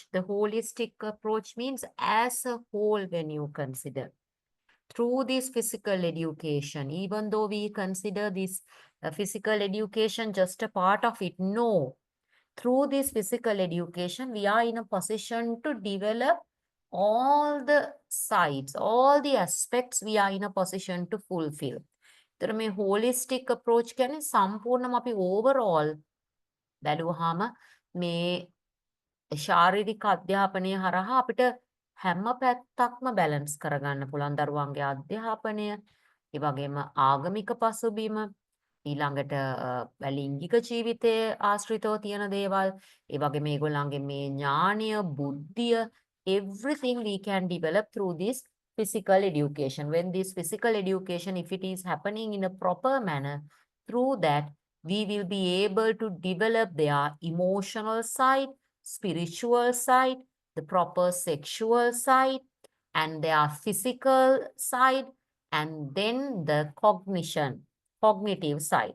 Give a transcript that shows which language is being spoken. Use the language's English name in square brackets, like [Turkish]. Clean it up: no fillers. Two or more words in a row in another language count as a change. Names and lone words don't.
[English] The holistic approach means as a whole when you consider through this physical education, even though we consider this physical education just a part of it, no, through this physical education, we are in a position to develop all the sides, all the aspects we are in a position to fulfill. [Sinhala] තර මේ [English] holistic approach [Sinhala] කියන්නේ සම්පූර්ණම අපි overall බැලුවාම මේ ශාරීරික අධ්‍යාපනය හරහා අපිට හැම පැත්තක්ම බැලන්ස් කරගන්න පුළුවන් දරුවන්ගේ අධ්‍යාපනය, ඒ වගේම ආගමික පසුබිම, ඊළඟට ලිංගික ජීවිතයේ ආශ්‍රිතව තියෙන දේවල්, ඒ වගේ මේගොල්ලන්ගේ මේ ඥානය, බුද්ධිය, [English] everything we can develop through this physical education. When this physical education, if it is happening in a proper manner, through that we will be able to develop their emotional side, spiritual side, the proper sexual side, and their physical side, and then the cognitive side.